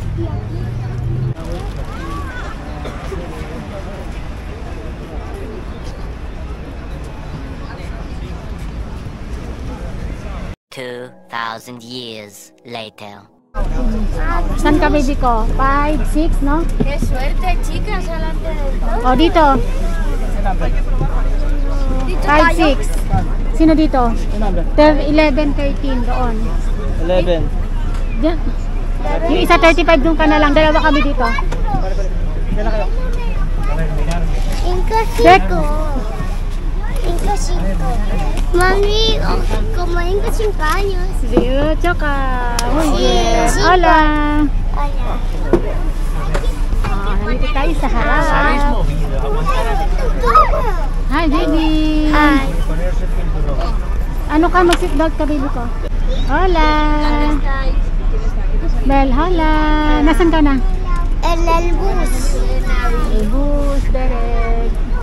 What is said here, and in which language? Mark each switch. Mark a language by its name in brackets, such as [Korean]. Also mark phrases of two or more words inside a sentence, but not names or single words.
[English] $2,000 years later. [Filipino] Saan ka, baby ko? 5, 6, no? [Spanish] Qué suerte, chicas, adelante del todo. [Filipino] O, dito. 5, 6. Sino dito? 11, 13 doon. 11. Diyan. Yung isa 35 doon ka na lang. Dalawa kami dito. 5, 5. Mami, kumain ka 5 años. [Spanish] 18 ka. Muy bien. Sí, Hola. Hola. [Filipino] Nandito tayo sa harap. [English] Hi, baby. Hi. [Filipino] Ano ka? Mag-seatbelt ka, baby ko. [Spanish] Hola. Bel, hola. [Filipino] Nasaan ka na? [Spanish] En el bus. El bus, direct.